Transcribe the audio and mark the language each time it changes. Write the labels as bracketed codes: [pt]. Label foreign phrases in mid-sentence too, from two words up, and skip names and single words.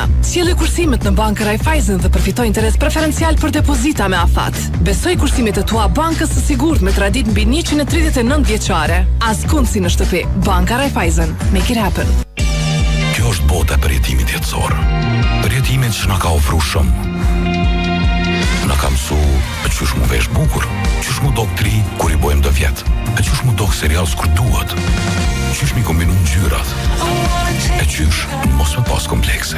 [sq] Sjellë kursimet në Bankën Raiffeisen dhe përfitoj interes preferencial për depozita me afat. Besoj kursimet e tua bankës së sigurt me tradit mbi 139 vjeçare. Askund si në shtëpi. Banka Raiffeisen. [en] Make it happen. [sq] Kjo është bota për jetimin jetësor. Për jetimin që na ka ofruar shumë. Na ka mësuar çysh mu vesh bukur, çysh mu dok tri kur i bojmë do vjet, çysh mu dok serial kur duhet. Qysh mi kombinu ngjyrat e qysh mos me pas komplekse.